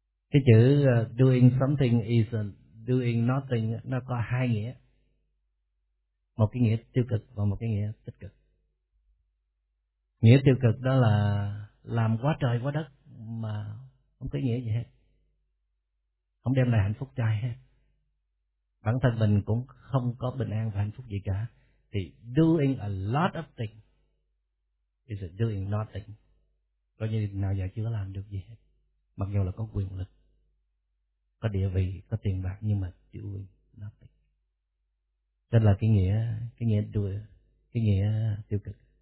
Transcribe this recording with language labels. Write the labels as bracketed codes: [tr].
[vi] Cái chữ [en] doing something is doing nothing [vi] nó có hai nghĩa, một cái nghĩa tiêu cực và một cái nghĩa tích cực. Nghĩa tiêu cực đó là làm quá trời quá đất mà không có nghĩa gì hết, không đem lại hạnh phúc cho ai hết, bản thân mình cũng không có bình an và hạnh phúc gì cả. Thì [en] doing a lot of things is doing nothing. [vi] Có như nào giờ chưa làm được gì hết, mặc dù là có quyền lực, có địa vị, có tiền bạc, nhưng mà [en] doing nothing. [vi] Đó là cái nghĩa [en] doing, [vi] cái nghĩa tiêu cực.